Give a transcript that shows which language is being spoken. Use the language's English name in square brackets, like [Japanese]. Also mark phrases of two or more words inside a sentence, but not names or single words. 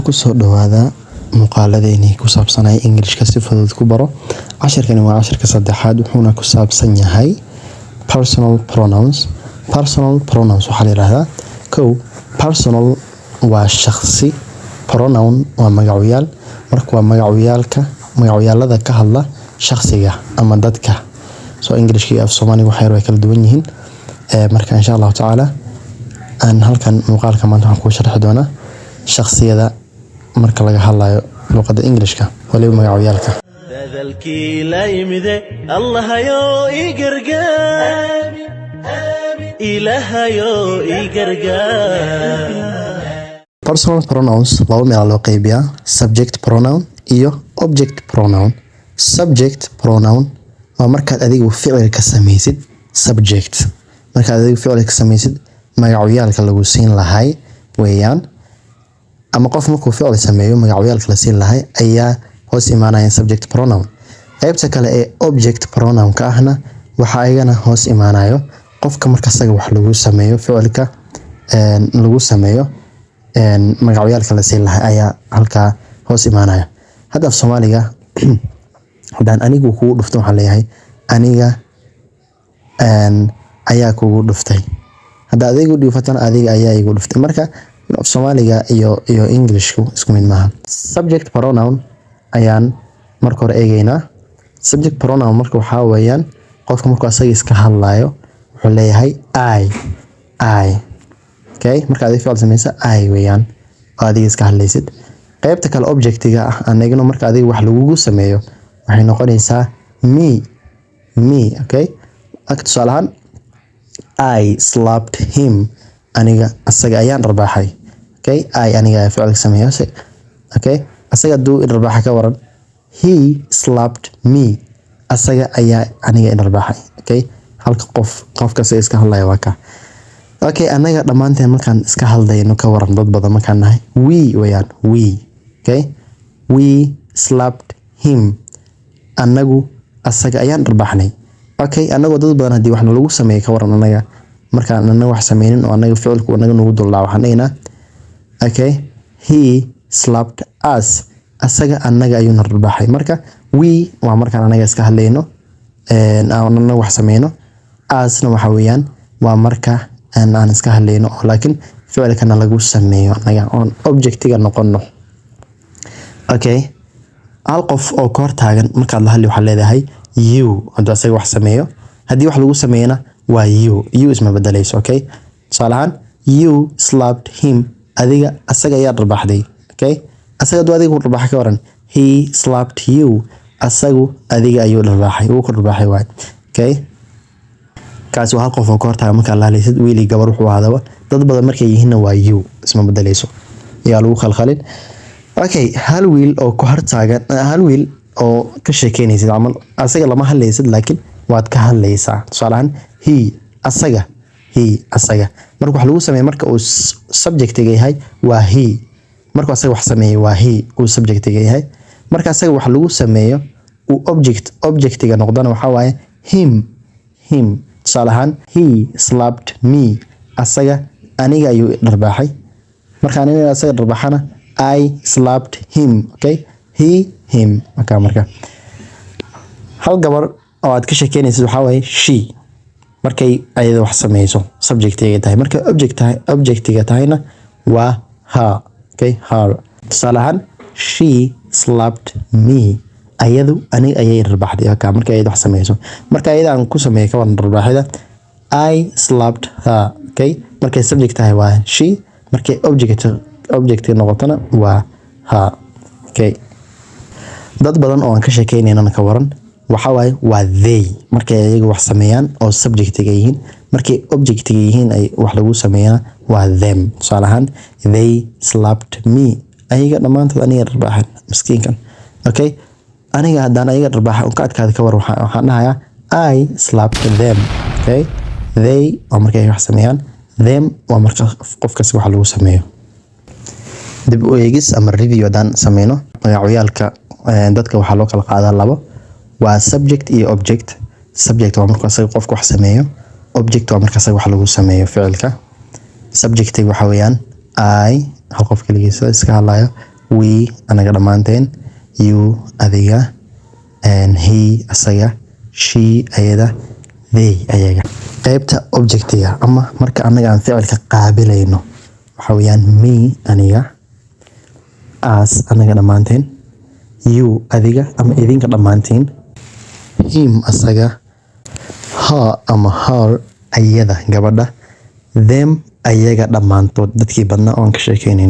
[Somali] kusoo dhawaada muuqaaladeeni ku saabsanay Englishka si fudud ku baro. Casharkani waa casharka saddexaad wuxuuna ku saabsan yahay [English] personal pronouns. Personal pronouns [Somali] waxaa la yiraahdaa personal waa shakhsi, pronoun waa magacayaal. Marka waa magacyaalada ka hadla shakhsiga ama dadka. So Englishka iyo Soomaaliga waxay kala duwan yihiin. Marka [Arabic] إن شاء الله [Somali] taala aan halkan muuqaalka maanta waxaan ku sharxi doonaa shakhsiyada marka laga hadlayo luqadda Englishka waliba magacyaalka. dadalkii la yimide allahayo ii gargaar ilaahayo ii gargaar. [English] Personal pronouns [Somali] laba meel loo qaybiyaa: [English] subject pronoun iyo object pronoun. Subject pronoun [Somali] waa markaad adigu ficil ka samaysid. Subject markaad adigu ficil ka samaysid magacyaalka lagu siin lahay weeyaan, ama qof markuu ficil sameeyo magacyaalka la siin lahay ayaa hoos imaanaya subject pronoun. Qaybta kale ee [English] object pronoun [Somali] ka ahna waxa ayagana hoos imaanayo qofka marka asaga wax lagu sameeyo ficilka lagu sameeyo magacyaalka la siin lahay ayaa halka hoos imaanaya. Hadda af Soomaaliga hadaan anigu kugu dhufto waxaan leeyahay aniga ayaa kugu dhuftay. Hadda adigu dhifatana adiga ayaa igu dhuftay. Marka af Soomaaliga iyo Englishku isku mid maaha. [English] Subject pronoun [Somali] ayaan marka hore eegaynaa. [English] Subject pronoun [Somali] marka waxa weeyaan qofka markuu asaga iska hadlayo wuxuu leeyahay I. Okay, marka adiga ficil samaysa I weeyaan oo adiga iska hadlaysid. Qaybta kale objectiga ah anaguna marka adiga wax lagu sameeyo waxay noqonaysaa me. [English] Okay, [Somali] tusaale ahaan [English] I slapped him. [Somali] Aniga asaga ayaan dharbaaxay. Okay, aniga ficil sameeyo. Okay, asaga duu dharbaaxa ka waran. [English] He slapped me. [Somali] Asaga ayaa aniga dharbaaxay. Okay, halka qofka iska hadlaya waa ka. Okay, anaga dhamaanteen markaan iska hadlayno ka waran dad badan markaan nahay we weeyaan we. [English] Okay, we slapped him. [Somali] Anagu asaga ayaan dharbaaxnay. Okay, anagu dad badan hadii wax lagu sameeyo ka waran anaga markaan anaga wax sameeynin oo anaga ficilku anaga nagu duldhaa waxaan leeyahay okay, [English] he slapped us. [Somali] Asaga anaga ayuu dharbaaxay. Marka we waa markaan anaga iska hadlayno anaga wax sameeyno. Us na waxa weeyaan waa marka aan iska hadlayno laakiin ficilkana lagu sameeyo anaga on objectiga noqono. Okay, hal qof oo ka hor taagan markaad la hadli waxa leedahay you. Hadda asaga wax sameeyo hadii wax lagu sameeyna waa you isma bedelayso. [English] Okay, [Somali] tusaale ahaan [English] you slapped him. [Somali] Adiga asaga ayaa dharbaaxday. Okay, asaga duu adiga dharbaaxa ka waran [English] he slapped you. [Somali] Asagu adiga ayuu dharbaaxay uu ku dharbaaxay waay. Okay, kaas waa hal qof oo ka hor taagan marka la hadlaysid wiili gabar wuxuu ahaadaba dad badan markay yihiin waa you isma bedelayso yaa lagu khalkhalin. Okay, hal wiil oo ka hor taagan hal wiil oo ka sheekeynaysid amal asaga lama hadlaysid laakiin waad ka hadlaysaa. Tusaale ahaan he asaga marka wax lagu sameeyo marka uu subjectiga yahay waa he. Marka asaga wax sameeyo waa he uu subjectiga yahay. Marka asaga wax lagu sameeyo uu objectiga noqdana waxa waaye him. Tusaale ahaan [English] he slapped me. [Somali] Asaga aniga ayuu dharbaaxay. Marka aniga asaga dharbaaxana [English] I slapped him. Okay, him. [Somali] Marka hal gabar oo aad ka sheekeynaysid waxa waaye she. Markay ayada wax sameeyso subjectiga tahay. Marka objectiga tahayna waa her. [English] Okay, her. [Somali] Tusaale ahaan [English] she slapped me. [Somali] Ayadu aniga ayay dharbaaxday. Markay ayada wax sameeyso. Marka ayada aan ku sameeyo ka waran dharbaaxida [English] I slapped her. [Somali] Okay, markay subject tahay waa she. Markay object noqotana waa her. Okay, dad badan oo aan ka sheekeynayna ka waran waxa waaye waa they. Markay ayaga wax sameeyaan oo subjectiga yihiin. Markay objectiga yihiin ay wax lagu sameeyana waa them. Tusaale ahaan [English] they slapped me. [Somali] Ayaga dhamaantood aniga dharbaaxan miskiinkan. Okay, aniga hadaan ayaga dharbaaxa oo ka adkaada ka war waxaan dhahayaa [English] I slapped them. [Somali] Okay, they waa markay wax sameeyaan. Them waa marka qofkaas wax lagu sameeyo. Dib u eegis ama review hadaan sameeyno magacyaalka dadka waxa loo kala qaadaa labo. Waa subject iyo object. Subject waa marka asaga qofka wax sameeyo. Object waa marka asaga wax lagu sameeyo ficilka. Subject waxa weeyaan I hal qof kaligiisa iska hadlayo. we anaga dhammaanteen, you adiga, and he asaga, she ayada, they ayaga. qaybta objectiga ama marka anaga aan ficilka qaabilayno waxa weeyaan me aniga, us anaga dhammaanteen, you adiga ama idinka dhammaantiin, him asaga, her ama her ayada gabadha, them ayaga dhammaantood dadkii badnaa oon ka sheekeynaynay.